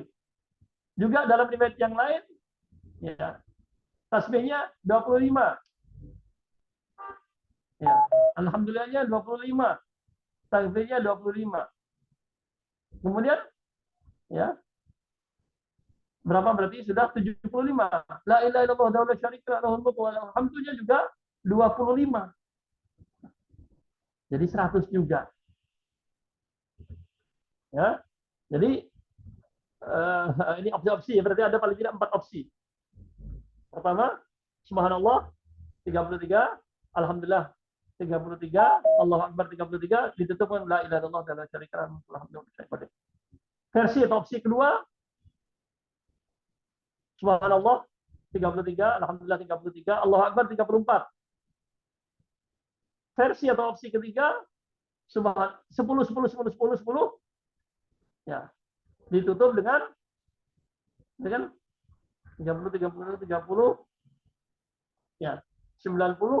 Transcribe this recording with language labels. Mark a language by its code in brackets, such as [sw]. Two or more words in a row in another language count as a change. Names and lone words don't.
[id] Juga dalam riwayat yang lain, ya, tasbihnya 25. Ya, alhamdulillahnya 25. Takbirnya 25. Kemudian, ya, berapa berarti sudah 75. [ar] لا إله إلا الله و لا شريك له ملك و له الحمد juga 25. [id] Jadi 100 juga. Ya. Jadi ini opsi-opsi, berarti ada paling tidak 4 opsi. Pertama, [ar] سبحان الله 33، الحمد لله 33، الله أكبر 33, [id] ditutup dengan [ar] لا إله إلا الله و لا شريك له الحمد لله. [id] Versi atau opsi kedua, [ar] سبحان الله 33، الحمد لله 33، الله أكبر 34. [id] Versi atau opsi ketiga, 10. Ya. Ditutup dengan 30, ya, 90.